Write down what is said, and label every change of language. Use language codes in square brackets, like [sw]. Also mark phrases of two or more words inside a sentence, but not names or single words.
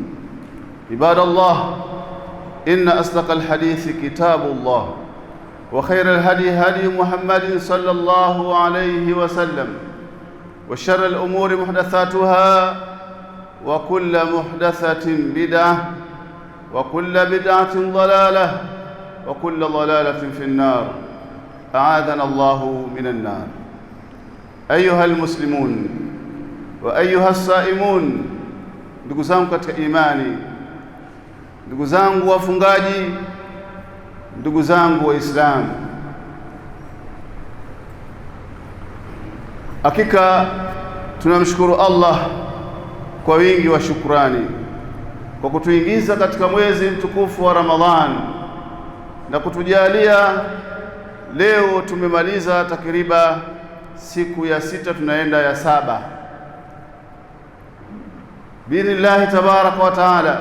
[ar] عباد الله، إن أصدق الحديث كتاب الله، وخير الهدي هدي محمد صلى الله عليه وسلم، وشر الأمور محدثاتها، وكل محدثة بدعة، وكل بدعة ضلالة، وكل ضلالة في النار. أعاذنا الله من النار. أيها المسلمون وأيها الصائمون، [sw] ndugu zangu katika imani, ndugu zangu wafungaji, ndugu zangu waislamu, hakika tunamshukuru Allah kwa wingi wa shukrani kwa kutuingiza katika mwezi mtukufu wa Ramadhan na kutujalia leo tumemaliza takriban siku ya 6, tunaenda ya 7 [ar] بإذن الله تبارك وتعالى.